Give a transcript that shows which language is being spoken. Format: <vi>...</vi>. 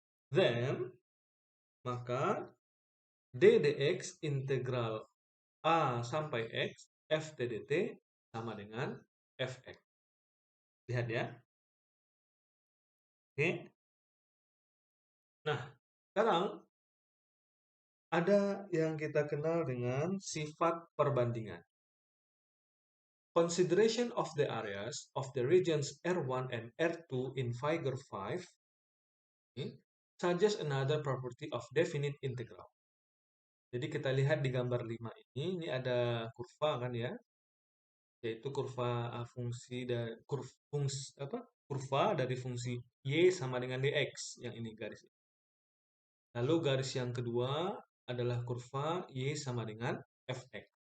<id>Then, maka ddx integral a sampai x f dt sama dengan fx. Lihat ya. Oke. Nah, sekarang ada yang kita kenal dengan sifat perbandingan.</id> <en>Consideration of the areas of the regions R1 and R2 in figure 5 suggest another property of definite integral.</en> <id>Jadi kita lihat di gambar 5 ini ada kurva kan ya, yaitu kurva fungsi dari kurva dari fungsi y sama dengan dx, yang ini garis. Lalu garis yang kedua adalah kurva y sama dengan fx.</id>